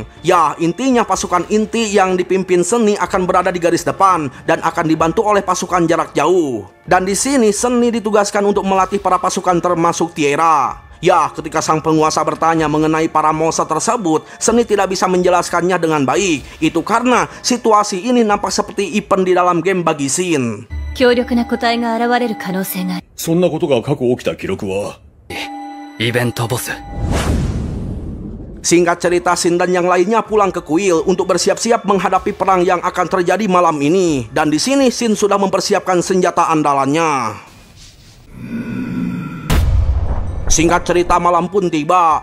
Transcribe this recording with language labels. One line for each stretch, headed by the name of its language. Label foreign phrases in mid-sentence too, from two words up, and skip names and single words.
Indonesian: Ya, intinya pasukan inti yang dipimpin Seni akan berada di garis depan dan akan dibantu oleh pasukan jarak jauh. Dan di sini Seni ditugaskan untuk melatih para pasukan termasuk Tiera. Ya, ketika sang penguasa bertanya mengenai para monster tersebut, Seni tidak bisa menjelaskannya dengan baik. Itu karena situasi ini nampak seperti event di dalam game bagi Shin.
Japanese: 強力な個体が現れる可能性がある。そんなことが過去起きた記録は？イベントボス。
Indonesian: Singkat cerita, Shin dan yang lainnya pulang ke kuil untuk bersiap-siap menghadapi perang yang akan terjadi malam ini. Dan di sini Shin sudah mempersiapkan senjata andalannya. Singkat cerita, malam pun tiba.